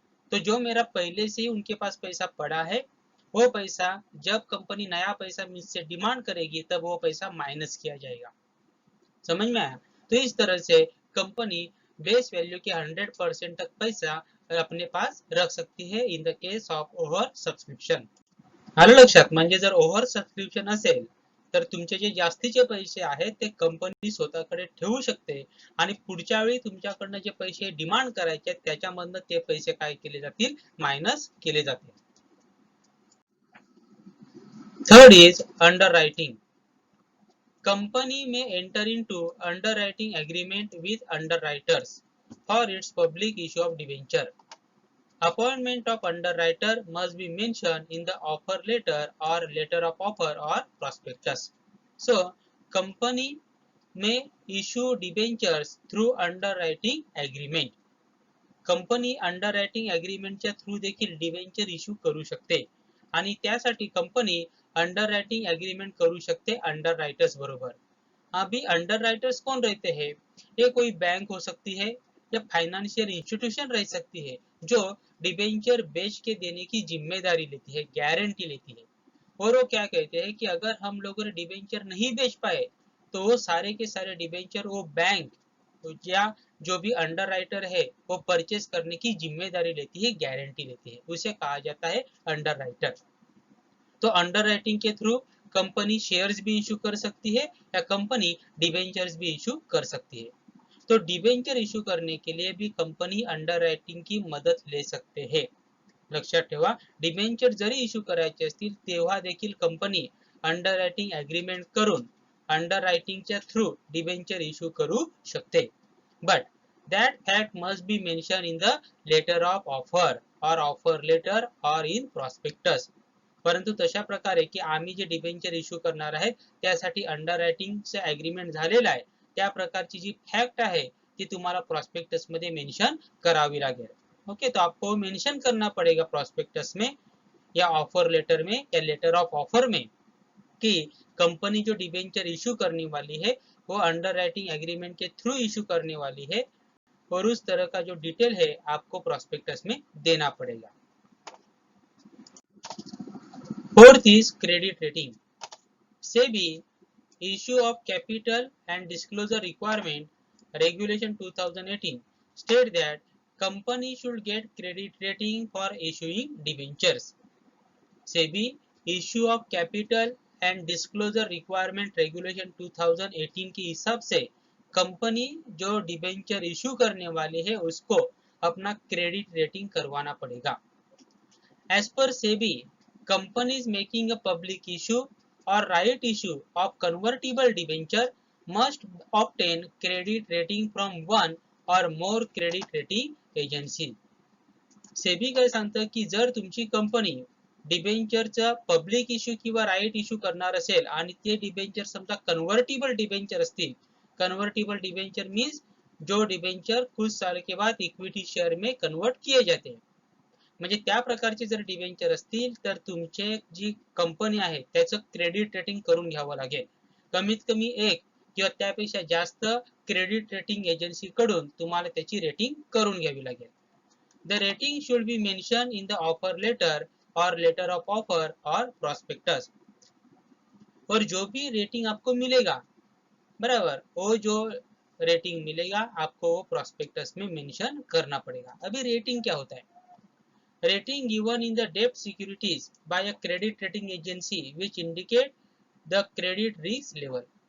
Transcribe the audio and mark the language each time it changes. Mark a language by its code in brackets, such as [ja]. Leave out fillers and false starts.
[hi] तो जो मेरा पहले से ही उनके पास पैसा पड़ा है, वो पैसा जब कंपनी नया पैसा मुझसे डिमांड करेगी तब वो पैसा माइनस किया जाएगा। समझ में आया? तो इस तरह से कंपनी बेस वैल्यू के 100% तक पैसा अपने पास रख सकती है [en] In the case of over subscription. [mr] आलं लक्षात? म्हणजे जर ओव्हर सबस्क्रिप्शन असेल तर तुमचे जे जास्तीचे पैसे आहेत ते कंपनी स्वतःकडे ठेवू शकते आणि पुढच्या वेळी तुमच्याकडनं जे पैसे डिमांड करायचे आहेत त्याच्यामधनं ते पैसे काय केले जातील? मायनस केले जातील। [en] Third is underwriting. Company may enter into underwriting agreement with underwriters for its public issue of debenture. Appointment of underwriter must be mentioned in the offer letter or letter of offer or prospectus. So, company may issue debentures through underwriting agreement. [mr] Company underwriting अग्रीमेंटच्या through देखील debenture issue करू शकते आणि त्यासाठी company underwriting agreement करू सकते underwriters बरोबर। [hi] अभी underwriters कौन रहते हैं? ये कोई बैंक हो सकती है या फाइनेंशियल इंस्टीट्यूशन रह सकती है जो डिबेंचर बेच के देने की जिम्मेदारी लेती है, गारंटी लेती है। और वो क्या कहते हैं कि अगर हम लोगों ने डिबेंचर नहीं बेच पाए तो वो सारे के सारे डिबेंचर वो बैंक या जो भी अंडरराइटर है वो परचेस करने की जिम्मेदारी लेती है, गारंटी लेती है, उसे कहा जाता है अंडरराइटर। तो अंडरराइटिंग के थ्रू कंपनी शेयर्स भी इशू कर सकती है या कंपनी डिबेंचर्स भी इशू कर सकती है। तो डिबेंचर इशू करने के लिए भी कंपनी अंडरराइटिंग की मदद ले सकते हैं। [mr] लक्षात ठेवा, डिबेंचर जरी इशू करायचे असतील तेव्हा देखील कंपनी अंडरराइटिंग एग्रीमेंट करून अंडरराइटिंगच्या थ्रू डिबेंचर इशू करू शकते। [en] But that fact must be mentioned in the letter of offer or offer letter or in prospectus. [mr] परंतु तशा प्रकारे की आम्ही जे डिबेंचर इश्यू करणार आहे त्यासाठी अंडररायटिंगचे एग्रीमेंट झालेला आहे त्या प्रकारची जी फॅक्ट आहे ती तुम्हाला प्रॉस्पेक्टस मध्ये मेंशन करावी लागेल। [hi] ओके, तो आपको मेंशन करना पड़ेगा प्रॉस्पेक्टस में या ऑफर लेटर में या लेटर ऑफ ऑफर में कि कंपनी जो डिबेंचर इशू करने वाली है वो अंडरराइटिंग एग्रीमेंट के थ्रू इशू करने वाली है और उस तरह का जो डिटेल है आपको प्रॉस्पेक्टस में देना पड़ेगा। [en] Fourth is credit rating. SEBI issue of capital and disclosure requirement regulation 2018 state that company should get credit rating for issuing debentures. [hi] SEBI issue of capital and disclosure requirement regulation 2018 के हिसाब से company जो debenture issue करने वाली है उसको अपना credit rating करवाना पड़ेगा. [en] As per SEBI, companies making a public issue और right issue of convertible debenture must obtain credit rating from one or more credit rating agency. [mr] सेबी काय सांगतं की जर तुमची कंपनी डिबेंचरचा पब्लिक इश्यू किंवा राईट इश्यू करणार असेल आणि ते डिबेंचर समजा कन्वर्टिबल डिबेंचर असतील, कन्वर्टिबल डिबेंचर मीन्स [hi] जो डिबेंचर कुछ साल के बाद इक्विटी शेअर में कन्वर्ट किए जाते, [mr] म्हणजे त्या प्रकारचे जर डिबेंचर असतील तर तुमचे जी कंपनी आहे त्याचं क्रेडिट रेटिंग करून घ्यावं लागेल. कमीत कमी एक किंवा त्यापेक्षा जास्त क्रेडिट रेटिंग एजन्सी कडून तुम्हाला त्याची रेटिंग करून घ्यावी लागेल. [en] The rating should be mentioned in the offer letter or letter of offer or prospectus. [hi] और जो भी रेटिंग आपको मिलेगा, बराबर, वो जो रेटिंग मिलेगा आपको वो प्रोस्पेक्टस में मेंशन करना पड़ेगा. अभी रेटिंग क्या होता है? [en] Rating given in the डेब्ट securities by a credit rating agency which indicate the credit risk level.